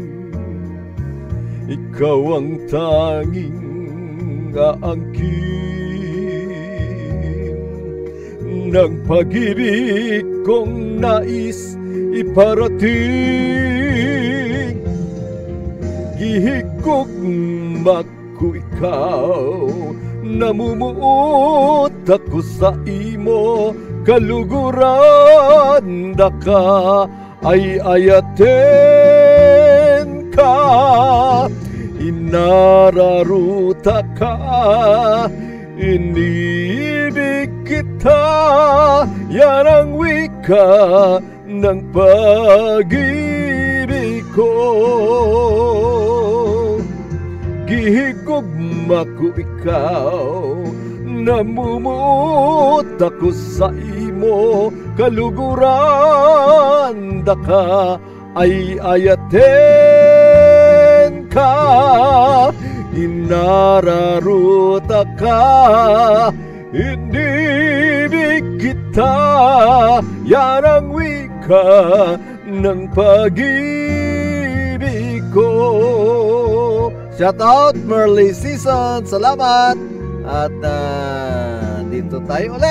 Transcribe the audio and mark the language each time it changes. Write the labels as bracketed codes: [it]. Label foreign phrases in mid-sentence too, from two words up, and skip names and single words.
[tl] Ikaw ang tanging aangkin ng pag-ibig kong nais iparating. [ceb] Gihigugma ko ikaw, [hil] namumuot ako sa imo kaluguran. [ilo] Daka ay ayaten ka, inararuta ka, [tl] inibig kita. Yan ang wika ng pag-ibig ko. [ceb] Gihigugma ko ikaw, [hil] namumuot ako sa imo kaluguran. [ilo] Daka ay ayaten ka, inararuta ka, [tl] inibig kita. Yan ang wika ng pag-ibig ko. [en] Shout out Merly Season, salamat. [tl] At dito tayo ulit.